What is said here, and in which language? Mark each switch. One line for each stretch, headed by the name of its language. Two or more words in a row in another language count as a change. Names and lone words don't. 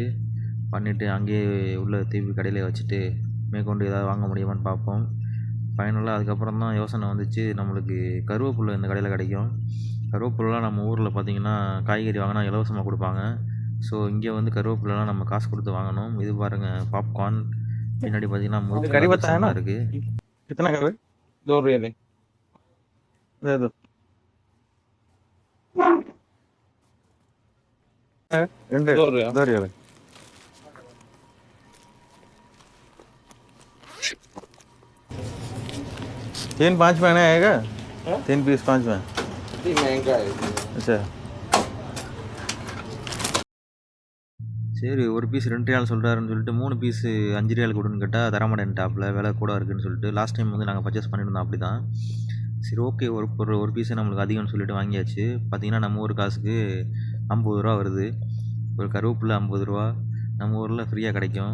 Tamil: பண்ணிவிட்டு அங்கேயே உள்ள திருப்பி கடையிலே வச்சுட்டு மேற்கொண்டு ஏதாவது வாங்க முடியுமான்னு பார்ப்போம். ஃபைனலாக அதுக்கப்புறம் தான் யோசனை வந்துச்சு, நம்மளுக்கு கருவேப்பிலை இந்த கடையில் கிடைக்கும். கருவேப்பிலலாம் நம்ம ஊரில் பார்த்திங்கன்னா காய்கறி வாங்கினா இலவசமாக கொடுப்பாங்க. ஸோ இங்கே வந்து கருவேப்பிலலாம் நம்ம காசு கொடுத்து வாங்கணும். இது பாருங்கள், பாப்கார்ன், பின்னாடி பார்த்தீங்கன்னா முறுக்கு இருக்குது.
Hindi: कितना कर 2 रियल. दे दो 2 रियल. 2 रियल. तीन 5 में आएगा, 3 पीस 5 में. ये महंगा है. अच्छा
Tamil: சரி, ஒரு பீஸ் 2 ரியால் சொல்கிறாருன்னு சொல்லிட்டு 3 பீஸு 5 ரியால் கொடுன்னு கேட்டால் தரமாட்டேன்ட்டாப்பில், விலை கூட இருக்குதுன்னு சொல்லிட்டு.
English: last time
Tamil: வந்து நாங்கள் பர்ச்சேஸ் பண்ணியிருந்தோம் அப்படி தான். சரி ஓகே, ஒரு பீஸே நம்மளுக்கு அதிகம்னு சொல்லிட்டு வாங்கியாச்சு. பார்த்திங்கன்னா நம்ம ஊர் காசுக்கு 50 ரூபா வருது. ஒரு கருவேப்பிலை 50 ரூபா, நம்ம ஊரில் ஃப்ரீயாக கிடைக்கும்.